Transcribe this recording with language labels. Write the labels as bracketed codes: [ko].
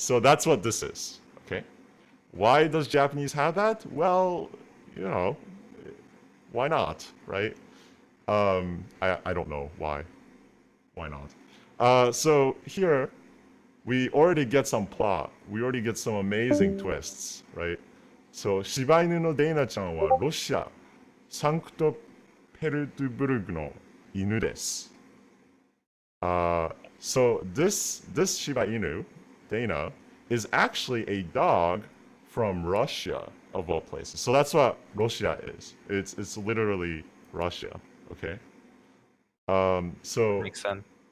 [en] So that's what this is, okay? Why does Japanese have that? Well, you know, why not, right? I don't know why. Why not? So here, we already get some plot. We already get some amazing twists, right? [ja] So, 柴犬のデイナちゃんはロシア、サンクトペルトブルクの犬です。 [en] So this Shiba Inu, Dana, is actually a dog from Russia, of all places. So that's what Russia is. It's literally Russia, okay? So Makes sense.